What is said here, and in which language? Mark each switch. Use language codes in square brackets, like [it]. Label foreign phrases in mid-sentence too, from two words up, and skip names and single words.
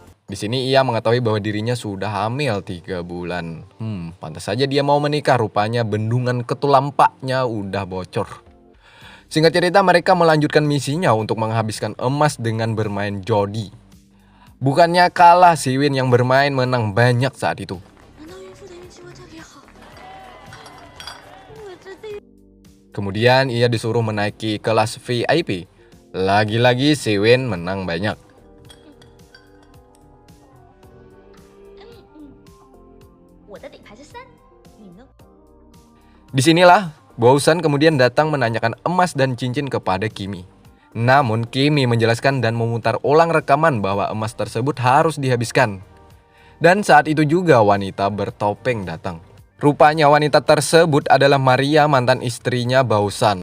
[id] Di sini ia mengetahui bahwa dirinya sudah hamil 3 bulan. Pantas saja dia mau menikah, rupanya bendungan ketulampaknya udah bocor. Singkat cerita mereka melanjutkan misinya untuk menghabiskan emas dengan bermain jodi. Bukannya kalah, Siwin yang bermain menang banyak saat itu. [zh] 难道孕妇的运气会特别好？我这地狱。 [id] Kemudian ia disuruh menaiki kelas VIP. Lagi-lagi Siwin menang banyak. [zh] 我的底牌是3，你呢？ [id] Disinilah Bausan kemudian datang menanyakan emas dan cincin kepada Kimi. Namun Kimi menjelaskan dan memutar ulang rekaman bahwa emas tersebut harus dihabiskan. Dan saat itu juga wanita bertopeng datang. Rupanya wanita tersebut adalah Maria, mantan istrinya Bausan.